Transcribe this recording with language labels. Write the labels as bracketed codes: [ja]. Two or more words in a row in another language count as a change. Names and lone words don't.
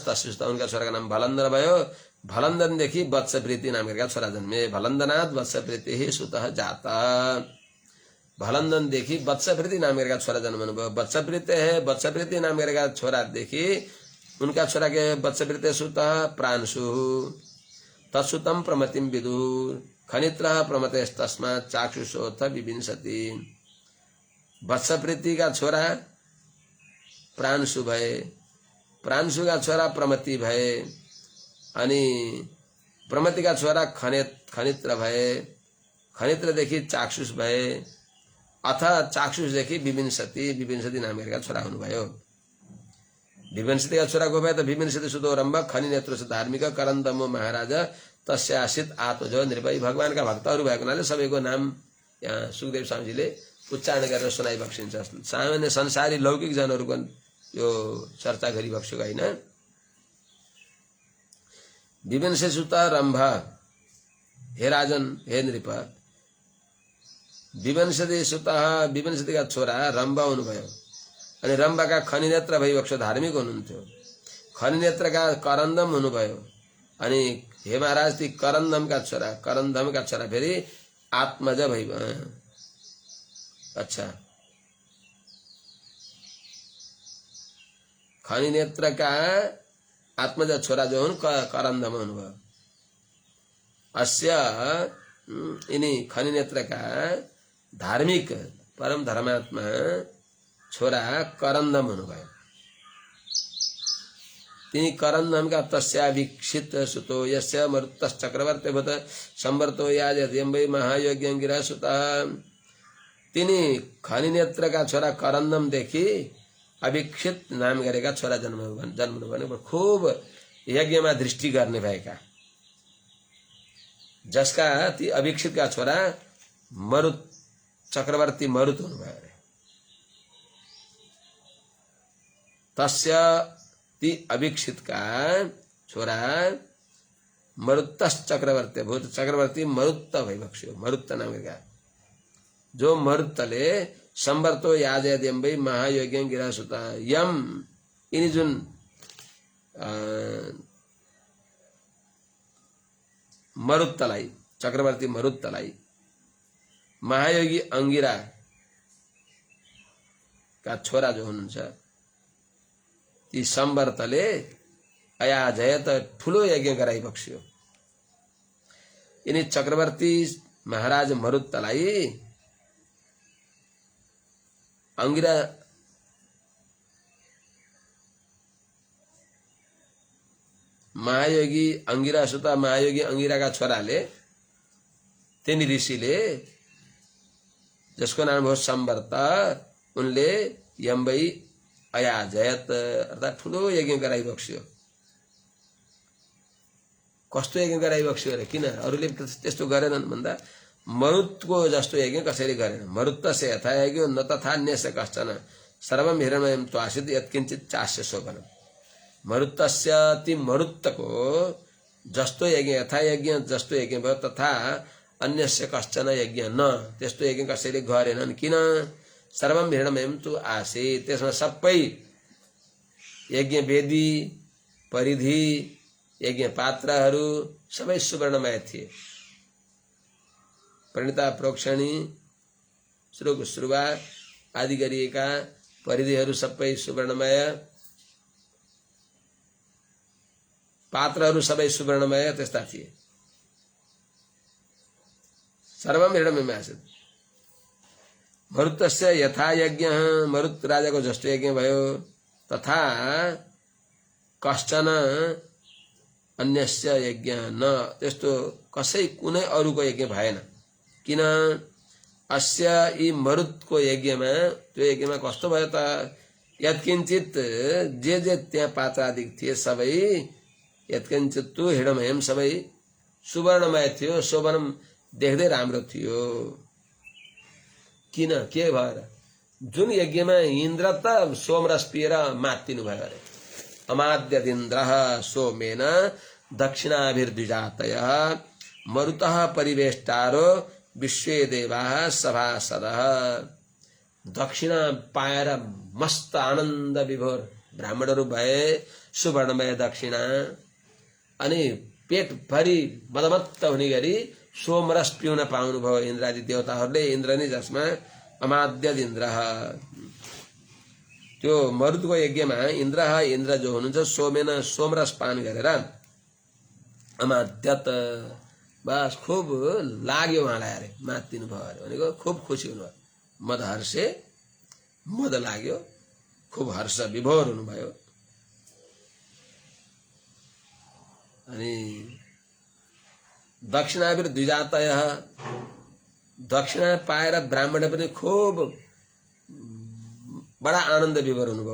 [sa] तस्य सुतः [ne] उनका छोराको नाम भलन्दन भयो। भलन्दनदेखि वत्सप्रीति नाम गरेका छोरा जन्मे। [sa] भलन्दनात् वत्सप्रीति सुतः जाता। [ne] भलन्दनदेखि वत्सप्रीति नाम गरेका छोरा जन्मनु भयो। वत्सप्रीति नाम गरेका छोरादेखि उनका छोरा के वत्सप्रीति सुतः प्रांशु। [sa] तत्सुतम प्रमतिम विदुर खनित्रः प्रमतेस्तस्मात् चाक्षुषोऽथ विविंशति। [ne] वत्सप्रीति का छोरा प्रांशु भए, प्रांशु का छोरा प्रमति भए, अनि प्रमति का छोरा खनित्र भए, खनित्रदेखि चाक्षुष भए, अथ चाक्षुषदेखि विविंशति, विविंशति नाम गरेका छोरा हुनुभयो। विविंशति का छोरा को भए त [sa] विविंशति सुतो रम्भ खनि नेत्र धार्मिक करन्दमो महाराज तस्य आसित आत्मजो नृपयी। [ne] भगवान का भक्तहरू भएको हुनाले सबैको नाम यहाँ सुखदेव स्वामीजीले उच्चारण गरेर सुनाइबक्सिन्छ। सामान्य संसारी लौकिक जनहरूको यो चर्चा गरिबक्सेको होइन। [sa] विविंशति सुत रम्भ, हे राजन हे नृप, विविंशति सुतः [ne] विविंशतिका छोरा रम्भ हुनुभयो। अनि रम्भका खनिनेत्र भइबक्स्यो, धार्मिक हुनुहुन्थ्यो। खनिनेत्रका करन्दम हुनुभयो। अनि हे महाराज ती करन्दमका छोरा फेरि आत्मज भइ। अच्छा, खनिनेत्रका आत्मज छोरा जो हुन् करन्दम हुनुभयो। अस्य यिनी खनिनेत्रका धार्मिक परम धर्मात्मा छोरा करन्दम हुनुभयो। तिनी करन्दमका [sa] तस्याभिक्षित सुतो यस्य मरुतश्चक्रवर्ती भूत संवर्तो याजयम्बै महायोग्यङ्गिरा सुतः। [ne] तिनी खनिनेत्रका छोरा करन्दमदेखि अभिक्षित नाम गरेका छोरा जन्मनु भने खूब यज्ञमा दृष्टि गर्ने भएका, जसका ती अभिक्षितका छोरा मरुत चक्रवर्ती मरुत हुनुभयो अरे। तस्य ती अभिक्षितका छोरा [sa] मरुत्तस चक्रवर्ती भूत, [ne] चक्रवर्ती मरुत्त भइबक्स्यो। मरुत्त नाम गरेका जो मरुत्तले [sa] संवर्तो याजयम्बै महायोग्यं गिरा सुता। [ne] यम यिनी जुन मरुत्तलाई, चक्रवर्ती मरुत्तलाई महायोगी अंगिरा का छोरा जो हुनुहुन्छ ती संवर्तले अयाजयत ठुलो यज्ञ गराइबक्स्यो। यिनी चक्रवर्ती महाराज मरुत्तलाई अंगिरा महायोगी अंगिरा सुता महायोगी अंगिरा का छोराले तिनी ऋषिले जसको नाम हो सम्वर्त उनले यम्बै अयाजयत अर्थात् ठुलो यज्ञ गराइबक्स्यो। कस्तो यज्ञ गराइबक्स्यो अरे किन अरूले त्यस्तो गरेनन् भन्दा मरुतको जस्तो यज्ञ कसैले गरेन। [sa] मरुत्तस्य यथा यज्ञ न तथा अन्यस्य कश्चन सर्वम हिरण्मयं त्वासित यत्किञ्चित् चास्य शोभनम्। मरुत्तस्य ती [ne] मरुत्तको जस्तो यज्ञ [sa] यथा यज्ञ [ne] जस्तो यज्ञ भयो [sa] तथा अन्यस्य कश्चन यज्ञ न [ne] त्यस्तो यज्ञ कसैले गरेनन्। किन [sa] सर्वम हिरण्मयं तु आसीत् [ne] त्यसमा सबै यज्ञ वेदी परिधि यज्ञ पात्रहरू सबै सुवर्णमय थिए। प्रणिता प्रोक्षणी श्रुग श्रुवा आदि गरिएका परिधिहरू सबै सुवर्णमय पात्रहरू सबै सुवर्णमय त्यस्ता थिए। [sa] सर्वम हिरण्मयम् आसीत्। मरुत्तस्य यथा यज्ञ [ne] मरुत राजाको जस्तो यज्ञ भयो [sa] तथा कश्चन अन्यस्य यज्ञ न [ne] त्यस्तो कसै कुनै अरूको यज्ञ भएन। किन अस्य यी मरुतको यज्ञमा त्यो यज्ञमा कस्तो भयो त यत्किञ्चित जे त्यहाँ पात्र आदि थिए सबै [sa] यत्किञ्चित तु हिरण्मयम् [ne] सबै सुवर्णमय थियो। शोभनम देख्दै राम्रो थियो। किन के भएर जुन यज्ञमा इन्द्र त सोमरस पिएर मात्तिनु भयो अरे। [sa] अमाद्यदिन्द्रः सोमेन दक्षिणाभिर्द्विजातयः मरुतः परिवेष्टारो विश्वे देवाः सभासदः। [ne] दक्षिणा पाएर मस्त आनन्द विभोर ब्राह्मणहरू भए सुवर्णमय दक्षिणा अनि पेट भरि मदमत्त हुने गरी सोमरस पिउन पाउनु भयो इन्द्रादि देवताहरूले। इन्द्र नै जसमा अमाद्यदिन्द्रः त्यो मरुतको यज्ञमा इन्द्र जो हुनुहुन्छ सोमेन सोमरस पान गरेर अमाद्यत बस खूब लाग्यो उहाँलाई अरे मात्तिनु भयो अरे भनेको खुब खुसी हुनुभयो। [sa] मद हर्षे [ne] मद लाग्यो खुब हर्ष विभोर हुनुभयो। अनि [sa] दक्षिणाभिर द्विजातयः [ne] दक्षिणा पाएर ब्राह्मण पनि खूब बडा आनन्द विभोर हुनुभयो।